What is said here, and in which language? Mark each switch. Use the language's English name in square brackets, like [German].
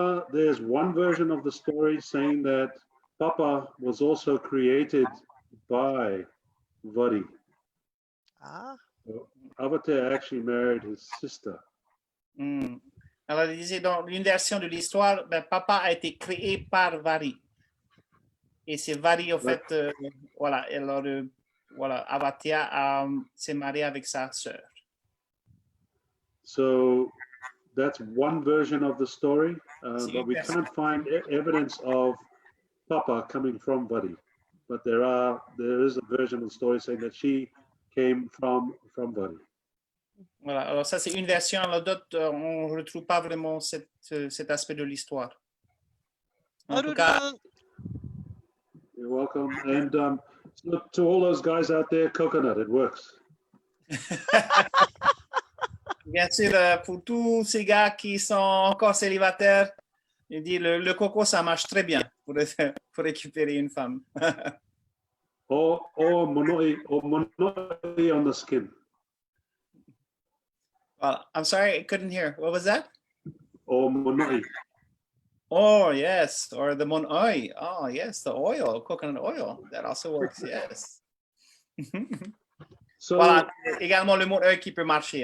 [English] There's one version of the story saying that Papa was also created by Vari. Ah. So Vatea actually married his sister. [French] Alors, il disait dans une version de l'histoire, ben, Papa a été créé par Vari. Et c'est Vari, en fait, voilà. Alors, voilà, Vatea s'est marié avec sa sœur. [English] So that's one version of the story, but we can't find evidence of Papa coming from Vari. But there is a version of the story saying that she came from Vatea. [French] Voilà, alors ça c'est une version, alors d'autres, on ne retrouve pas vraiment cet aspect de l'histoire. En tout cas, Arurang. [English] You're welcome. And so to all those guys out there, coconut, it works. [French] bien sûr, pour tous ces gars qui sont encore célibataires, il dit le coco, ça marche très bien pour récupérer une femme. [English] Or monoi on the skin. Voilà. I'm sorry, I couldn't hear. What was that? Or monoi. Oh, yes. Or the monoi. Oh, yes, the oil, coconut oil. That also works, yes. So, [French] Voilà, également le monoi qui peut marcher.